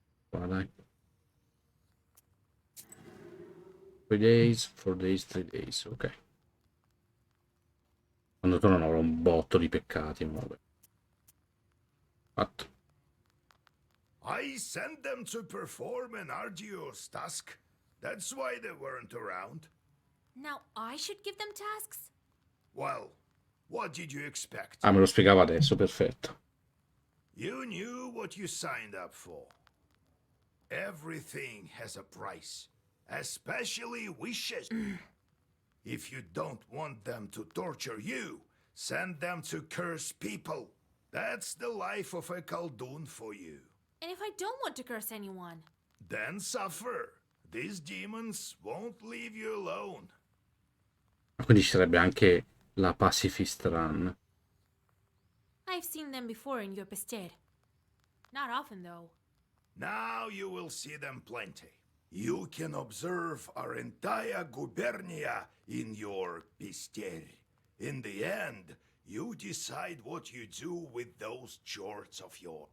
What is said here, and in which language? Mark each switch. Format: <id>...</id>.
<it>Qua, dai.</it> <en>3 days, 4 days, 3 days, ok.</en> <it>Quando torno avrò un botto di peccati, ma vabbè. Fatto.</it> <en>I sent them to perform an arduous task. That's why they weren't around. Now I should give them tasks? Well, what did you expect?</en> <it>Ah, me lo spiegava adesso, perfetto.</it> <en>You knew what you signed up for. Everything has a price, especially wishes. If you don't want them to torture you, send them to curse people. That's the life of a Khaldun for you. And if I don't want to curse anyone? Then suffer. These demons won't leave you alone.</en> <it>Quindi ci sarebbe anche la Pacifist Run.</it> <en>I've seen them before in your bestiaire. Not often, though. Now you will see them plenty. You can observe our entire gubernia in your bestiaire. In the end, you decide what you do with those jorts of yours.</en>